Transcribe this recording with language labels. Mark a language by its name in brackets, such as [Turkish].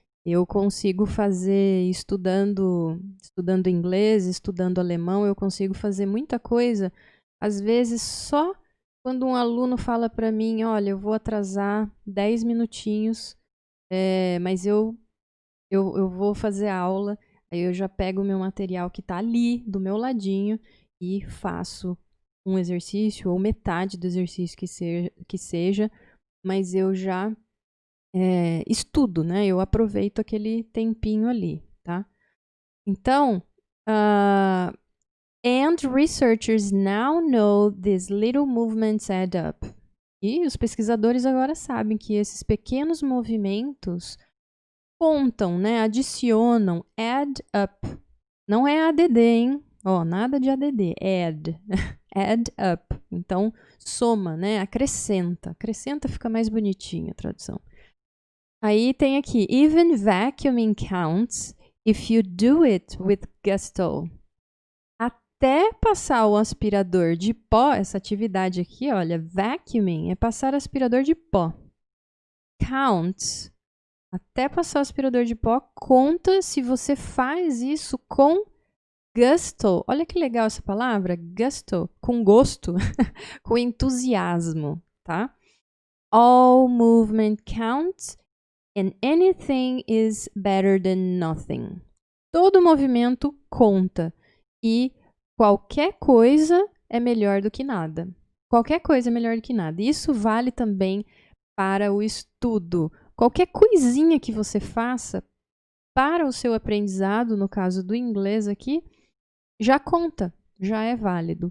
[Portuguese] Eu consigo fazer, estudando inglês, estudando alemão, eu consigo fazer muita coisa, às vezes só quando um aluno fala para mim, olha, eu vou atrasar 10 minutinhos, mas eu vou fazer aula, aí eu já pego o meu material que está ali, do meu ladinho, e faço um exercício, ou metade do exercício que seja, mas eu já estudo, né? Eu aproveito aquele tempinho ali, tá? Então, [English] and researchers now know these little movements add up. [Portuguese] E os pesquisadores agora sabem que esses pequenos movimentos contam, né? Adicionam, add up. Não é ADD, hein? Nada de ADD, add. Add up. Então, soma, né? Acrescenta. Acrescenta fica mais bonitinha a tradução. Aí tem aqui, [English] even vacuuming counts if you do it with gusto. [Portuguese] Até passar o aspirador de pó, essa atividade aqui, olha, vacuuming é passar aspirador de pó. Counts, até passar o aspirador de pó, conta se você faz isso com gusto. Olha que legal essa palavra, gusto, com gosto, com entusiasmo, tá? [English] All movement counts. And anything is better than nothing. [Portuguese] Todo movimento conta. E qualquer coisa é melhor do que nada. Qualquer coisa é melhor do que nada. Isso vale também para o estudo. Qualquer coisinha que você faça para o seu aprendizado, no caso do inglês aqui, já conta, já é válido.